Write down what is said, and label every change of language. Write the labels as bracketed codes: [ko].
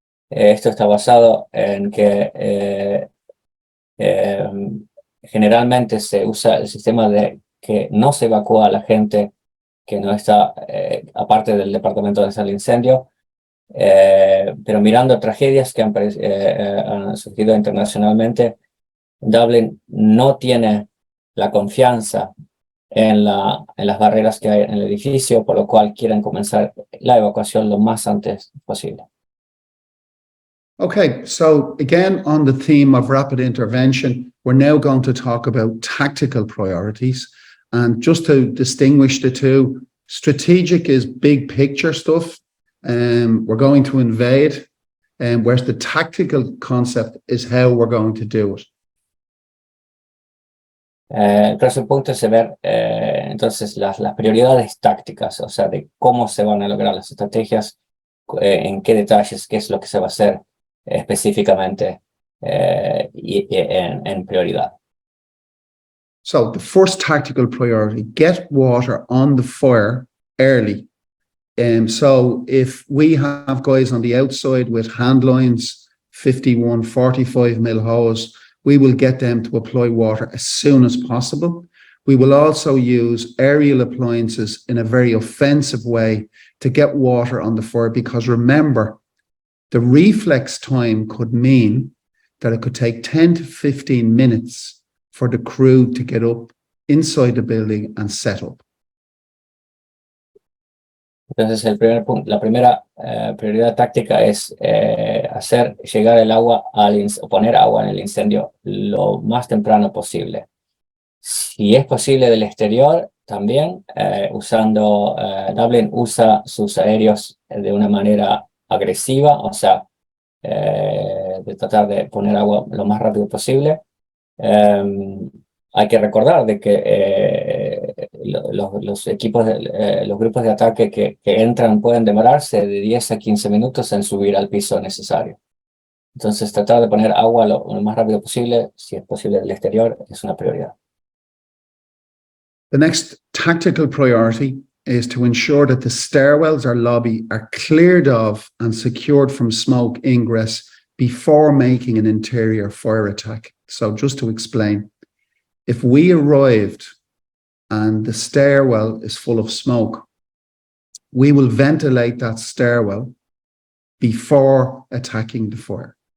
[es] Esto está basado en que generalmente se usa el sistema de que no se evacúa a la gente que no está, aparte del departamento de sale incendio, pero mirando tragedias que han surgido internacionalmente, Dublín no tiene la confianza en las barreras que hay en el edificio, por lo cual quieren comenzar la evacuación lo más antes posible. [en] Okay, so again, on the theme of rapid intervention, we're now going to talk about tactical priorities. And just to distinguish the two, strategic is big picture stuff. We're going to invade, whereas the tactical concept is how we're going to do it. [es] El próximo punto es ver entonces las prioridades tácticas, o sea, de cómo se van a lograr las estrategias, en qué detalles, qué es lo que se va a hacer específicamente y en prioridad. [en] So the first tactical priority, get water on the fire early. So if we have guys on the outside with hand lines, 51, 45 mil hose, we will get them to apply water as soon as possible. We will also use aerial appliances in a very offensive way to get water on the fire, because remember, the reflex time could mean that it could take 10 to 15 minutes for the crew to get up inside the building and set up. [es] Entonces la primera prioridad táctica es hacer llegar el agua o poner agua en el incendio lo más temprano posible. Si es posible del exterior, también usando, Dublín usa sus aéreos de una manera agresiva, o sea, de tratar de poner agua lo más rápido posible. Hay que recordar de que los equipos, los grupos de ataque que entran pueden demorarse de 10 a 15 minutos en subir al piso necesario. Entonces, tratar de poner agua lo más rápido posible, si es posible del exterior, es una prioridad. [en] The next tactical priority is to ensure that the stairwells or lobby are cleared of and secured from smoke ingress before making an interior fire attack. So just to explain, if we arrived and the stairwell is full of smoke, we will ventilate that stairwell before attacking the fire.